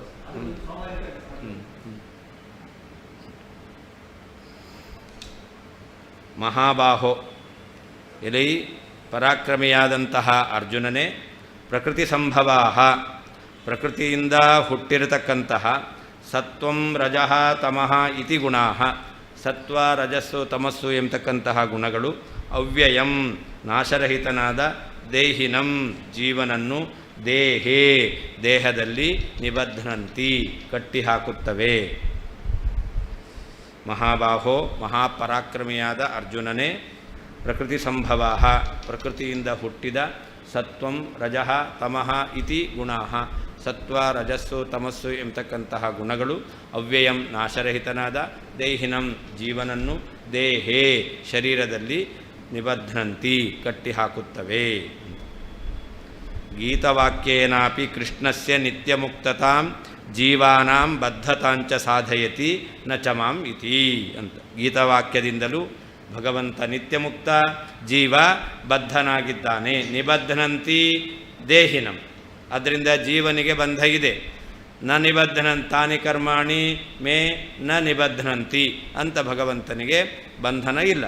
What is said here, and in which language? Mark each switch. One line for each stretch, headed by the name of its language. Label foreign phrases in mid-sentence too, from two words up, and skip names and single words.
Kannada: ಮಹಾಬಾಹೋ, ಎಲೈ ಪರಾಕ್ರಮಿಯಾದಂತಹ ಅರ್ಜುನನೇ,
Sanskrit: ಪ್ರಕೃತಿ ಸಂಭವಾಹ,
Kannada: ಪ್ರಕೃತಿಯಿಂದ ಹುಟ್ಟಿರತಕ್ಕಂತಹ
Sanskrit: ಸತ್ವಂ ರಜಃ ತಮಃ ಇತಿ ಗುಣಾಃ,
Kannada: ಸತ್ವ ರಜಸ್ಸು ತಮಸ್ಸು ಎಂಬತಕ್ಕಂತಹ ಗುಣಗಳು ಅವ್ಯಯಂ ನಾಶರಹಿತನಾದ ದೇಹಿನಂ ಜೀವನನ್ನು ದೇಹೇ ದೇಹದಲ್ಲಿ ನಿಬಧ್ನಂತಿ ಕಟ್ಟಿಹಾಕುತ್ತವೆ. ಮಹಾಬಾಹೋ, ಮಹಾಪರಾಕ್ರಮಿಯಾದ ಅರ್ಜುನನೇ,
Sanskrit: ಪ್ರಕೃತಿ ಸಂಭವ,
Kannada: ಪ್ರಕೃತಿಯಿಂದ ಹುಟ್ಟಿದ
Sanskrit: ಸತ್ವಂ ರಜಃ ತಮಃ ಇತಿ ಗುಣಾಃ,
Kannada: ಸತ್ವ ರಜಸ್ಸು ತಮಸ್ಸು ಎಂಬತಕ್ಕಂತಹ ಗುಣಗಳು ಅವ್ಯಯಂ ನಾಶರಹಿತನಾದ ದೇಹಿನಂ ಜೀವನನ್ನು ದೇಹೇ ಶರೀರದಲ್ಲಿ ನಿಬಧ್ನಂತಿ ಕಟ್ಟಿಹಾಕುತ್ತವೆ.
Sanskrit: ಗೀತವಾಕ್ಯೇನಾಪಿ ಕೃಷ್ಣಸ್ಯ ನಿತ್ಯಮುಕ್ತತಾಂ ಜೀವಾನಾಂ ಬದ್ಧತಾಂಚ ಸಾಧಯತಿ ನ ಚ ಮಾಂ ಇತಿ ಅಂತ.
Kannada: ಗೀತವಾಕ್ಯದಿಂದಲೂ ಭಗವಂತ ನಿತ್ಯಮುಕ್ತ, ಜೀವ ಬದ್ಧನಾಗಿದ್ದಾನೆ.
Sanskrit: ನಿಬಧ್ನಂತಿ ದೇಹಿನಂ,
Kannada: ಅದರಿಂದ ಜೀವನಿಗೆ ಬಂಧ ಇದೆ.
Sanskrit: ನ ನಿಬಧ್ನಂತಾನಿ ಕರ್ಮಾಣಿ ಮೇ ನ ನಿಬಧ್ನಂತಿ
Kannada: ಅಂತ ಭಗವಂತನಿಗೆ ಬಂಧನ ಇಲ್ಲ.